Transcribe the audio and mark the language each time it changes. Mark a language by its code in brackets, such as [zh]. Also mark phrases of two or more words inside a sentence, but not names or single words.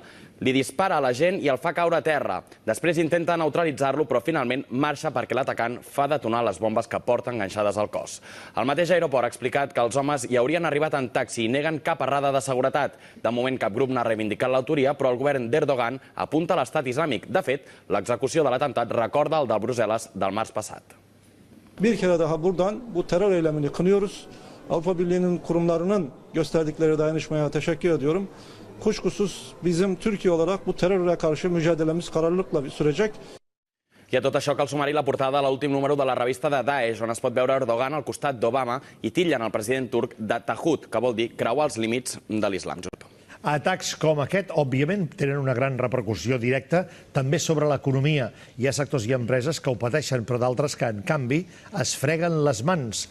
[ca] Li dispara a la gent i el fa caure a terra. Després intenta neutralitzar-lo, però finalment marxa perquè l'atacant fa detonar les bombes que porta enganxades al cos. El mateix aeroport ha explicat que els homes hi haurien arribat en taxi i neguen cap errada de seguretat. De moment cap grup n'ha reivindicat l'autoria, però el govern d'Erdogan apunta a l'estat islàmic. De fet, l'execució de l'atemptat recorda el de Brussel·les del març passat. [tr] Bir kere daha buradan bu terör eylemini kınıyoruz. Avrupa Birliği'nin kurumlarının gösterdikleri dayanışmaya teşekkür ediyorum. Kuşkusuz bizim Türkiye olarak bu terörle karşı mücadelemiz kararlılıkla sürecek. [ca] I a tot això cal sumar-hi la portada de l'últim número de la revista de Daesh, on es pot veure Erdogan al costat d'Obama i titllen el president turc de Taghut, que vol dir creuar els límits de l'islam. Atacs com aquest, òbviament, tenen una gran repercussió directa també sobre l'economia. Hi ha sectors i empreses que ho pateixen, però d'altres que, en canvi, es freguen les mans.